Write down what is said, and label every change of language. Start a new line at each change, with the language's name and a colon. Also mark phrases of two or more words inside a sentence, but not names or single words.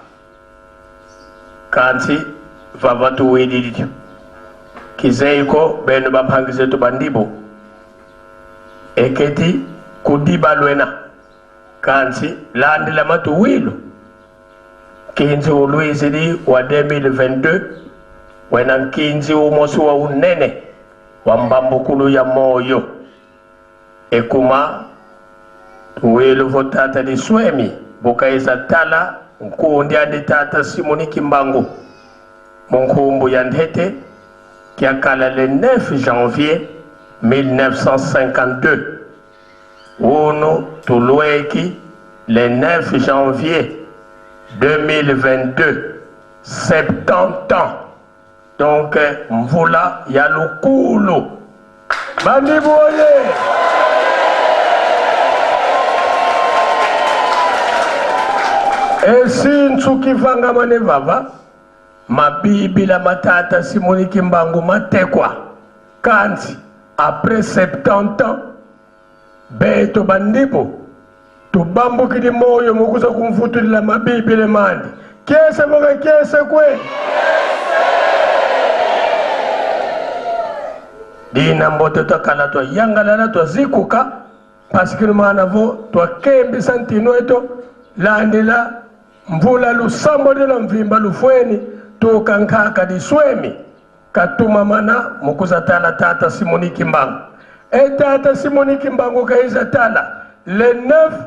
Kongo: kanti vavatu wedidityo kizeiko benu baphangize tu bandibo eketi kudiba lwena kanti landi la matu wilo kinzi uluizidi wa 2022 wena kinzi umosi wa unene wa mbambukulu ya moyo ekuma wilo votata di swemi bukaisa tala nkundi andi tata Simoni Kimbangu munkumbu ya ndete kiakala
French: le 9 janvier
Kongo: 1952 uno tulueki
French: le 9 janvier 2022 70 ans donc
Kongo: mvula ya lukulu bandibu oye esintu kivanga mane vava mabibi la matata Simoni Kimbangu matekwa kanti
French: après 70 ans
Kongo: beto bandibo tubambukili moyo mukuza kumfutulila mabibi le mandi kese moga kese kwe dina mbote takala to yangalala to zikuka pasikili mana vo to kembi santino eto landila mvula lusambo dilo mvimba lufweni tukankaka diswemi katuma mana mukuza tala tata Simoni Kimbangu tata Simoni Kimbangu kaiza tala le 9